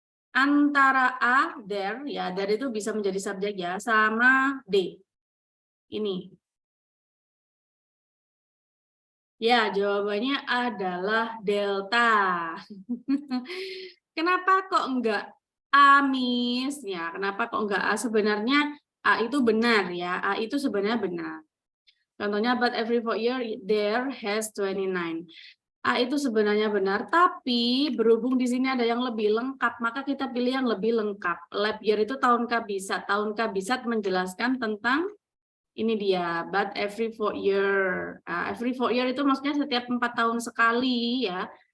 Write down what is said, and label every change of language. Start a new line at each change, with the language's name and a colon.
Indonesian: Antara a there ya, there itu bisa menjadi subjek ya, sama d ini. Ya, jawabannya adalah delta. Kenapa kok enggak A, Miss? Ya, kenapa kok enggak A? Sebenarnya A itu benar ya. A itu sebenarnya benar. Contohnya,
English: but every 4 year there has 29.
Indonesian: A itu sebenarnya benar, tapi berhubung di sini ada yang lebih lengkap, maka kita pilih yang lebih lengkap. Leap year itu tahun kabisat. Tahun kabisat menjelaskan tentang Ini dia,
English: but every 4 year. Every 4 year
Indonesian: itu maksudnya setiap 4 tahun sekali ya.